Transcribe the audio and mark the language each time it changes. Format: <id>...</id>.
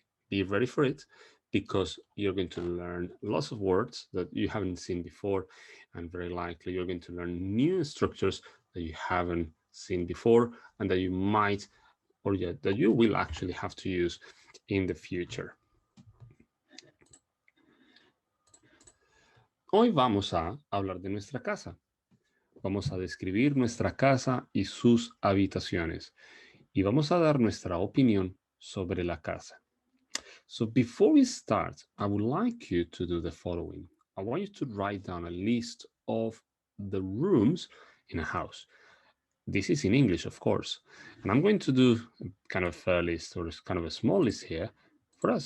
<en>Be ready for it, because you're going to learn lots of words that you haven't seen before, and very likely you're going to learn new structures that you haven't seen before and that you might, or yet that you will actually have to use in the future.</en> <es>Hoy vamos a hablar de nuestra casa. Vamos a describir nuestra casa y sus habitaciones. Y vamos a dar nuestra opinión sobre la casa.</es> <en>So before we start, I would like you to do the following. I want you to write down a list of the rooms in a house. This is in English, of course. And I'm going to do kind of a list, or kind of a small list here for us.</en>